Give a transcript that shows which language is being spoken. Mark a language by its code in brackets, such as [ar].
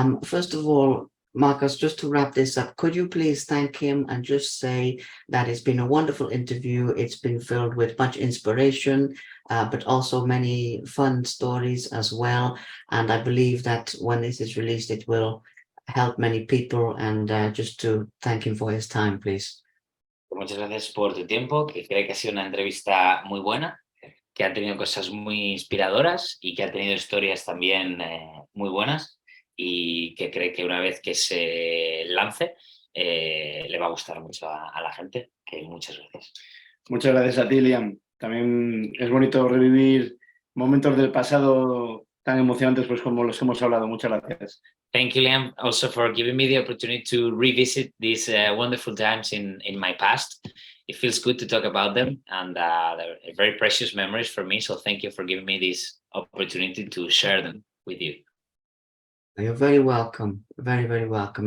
[en] First of all, Marcus, just to wrap this up, could you please thank him and just say that it's been a wonderful interview. It's been filled with much inspiration, but also many fun stories as well. And I believe that when this is released, it will help many people. And just to thank him for his time, please. [es] Muchas gracias por tu tiempo, que creo que ha sido una entrevista muy buena, que ha tenido cosas muy inspiradoras y que ha tenido historias también muy buenas, y que cree que una vez que se lance le va a gustar mucho a la gente. Que muchas gracias. Muchas gracias a ti, Liam. También es bonito revivir momentos del pasado tan emocionantes pues como los que hemos hablado. Muchas gracias. [en] Thank you, Liam, also for giving me the opportunity to revisit these wonderful times in my past. It feels good to talk about them, and they're very precious memories for me. So thank you for giving me this opportunity to share them with you. You're very welcome. Very, very welcome.